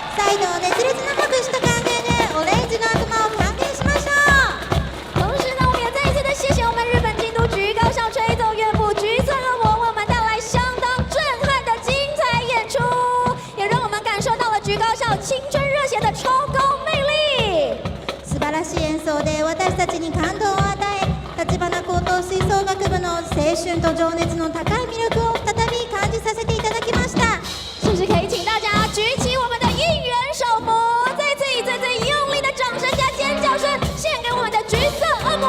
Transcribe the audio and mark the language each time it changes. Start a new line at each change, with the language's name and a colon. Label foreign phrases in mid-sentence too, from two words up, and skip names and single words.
Japanese: 再度熱烈な拍手と歓迎でオレンジの悪魔を歓迎しましょう。
Chinese: 同时呢，我们也再一次的谢谢我们日本京都局高校吹奏乐部橘色恶魔为我们带来相当震撼的精彩演出，也让我们感受到了局高校青春热血的超高魅力。
Japanese: 素晴らしい演奏で私たちに感動を与え、立花高等吹奏楽部の青春と情熱の高い魅力を再び感じさせていただきました。
Chinese: 是不是可以请大家举起我们的应援手幅，再次以最用力的掌声加尖叫声献给我们的橘色恶魔。